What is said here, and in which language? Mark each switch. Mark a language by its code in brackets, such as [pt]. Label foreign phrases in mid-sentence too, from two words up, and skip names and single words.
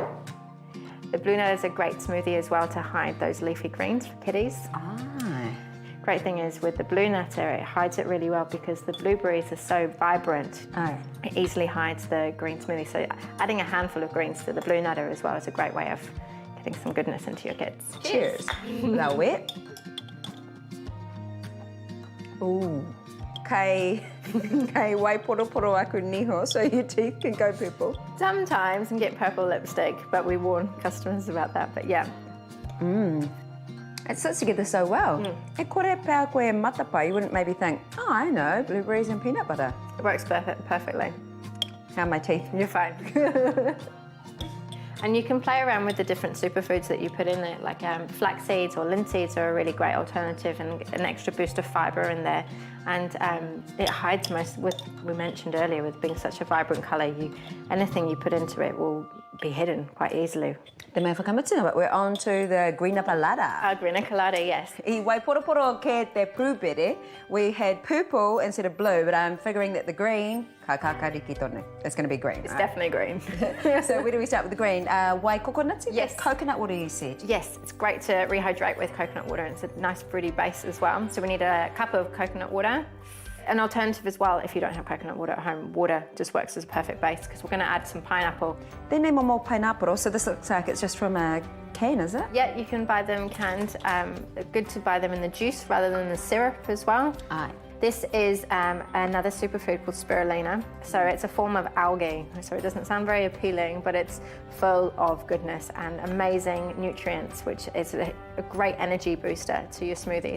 [en] The blue nutter is a great smoothie as well to hide those leafy greens for kiddies. Ah. Great thing is with the blue nutter, it hides it really well because the blueberries are so vibrant. Oh. It easily hides the green smoothie. So adding a handful of greens to the blue nutter as well is a great way of getting some goodness into your kids. Cheers. [mi] RAWE. Ooh. Kei waiporoporo aku niho, [en] so your teeth can go purple. Sometimes you can get purple lipstick, but we warn customers about that, but yeah. It sits together so well. [mi] E kore pā koe matapa, [en] you wouldn't maybe think, oh, I know, blueberries and peanut butter. It works perfectly. How are my teeth? You're fine. And you can play around with the different superfoods that you put in there, like flax seeds or linseeds are a really great alternative and an extra boost of fibre in there. And it hides most, we mentioned earlier, with being such a vibrant colour, anything you put into it will be hidden quite easily. [mi] Te mea whakamutunga, [en] but we're on to the green colada. Green colada, yes. [mi] I waiporoporo ke te pūpere, [en] we had purple instead of blue, but I'm figuring that the green, [mi] ka kakariki tonu, [en] it's going to be green. It's definitely green. So where do we start with the green? [mi] Wai kokonati? [en] Yes. Coconut water, you said? Yes, it's great to rehydrate with coconut water. It's a nice fruity base as well. So we need a cup of coconut water. An alternative as well, if you don't have coconut water at home, water just works as a perfect base because we're going to add some pineapple. [mi] Tēnei momo [en] pineapple, so this looks like it's just from a can, is it? Yeah, you can buy them canned. Good to buy them in the juice rather than the syrup as well. Aye. This is another superfood called spirulina. So it's a form of algae. So it doesn't sound very appealing, but it's full of goodness and amazing nutrients, which is a great energy booster to your smoothies.